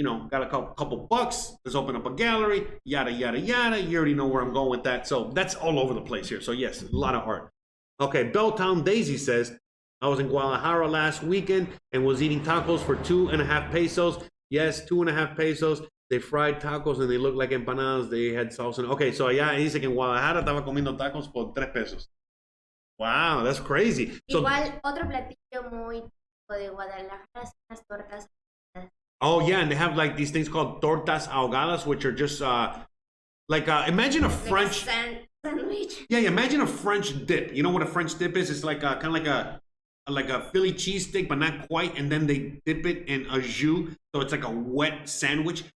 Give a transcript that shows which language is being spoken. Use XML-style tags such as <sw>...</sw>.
<en>Got a couple bucks, let's open up a gallery, yada, yada, yada. You already know where I'm going with that. So that's all over the place here. So yes, a lot of art. Okay, Belltown Daisy says, I was in Guadalajara last weekend and was eating tacos for 2.5 pesos. Yes, 2.5 pesos. They fried tacos and they look like empanadas. They had salsa. Okay, so</en> <es>allá dice que en Guadalajara estaba comiendo tacos por 3 pesos.</es> <en>Wow, that's crazy.</en> <es>Igual, otro platillo muy típico de Guadalajara son las tortas.</es> <en>Oh yeah, and they have like these things called tortas ahogadas, which are just imagine a French sandwich. Yeah, imagine a French dip. You know what a French dip is? It's like kind of like a Philly cheesesteak, but not quite. And then they dip it in a jus, so it's like a wet sandwich.</en>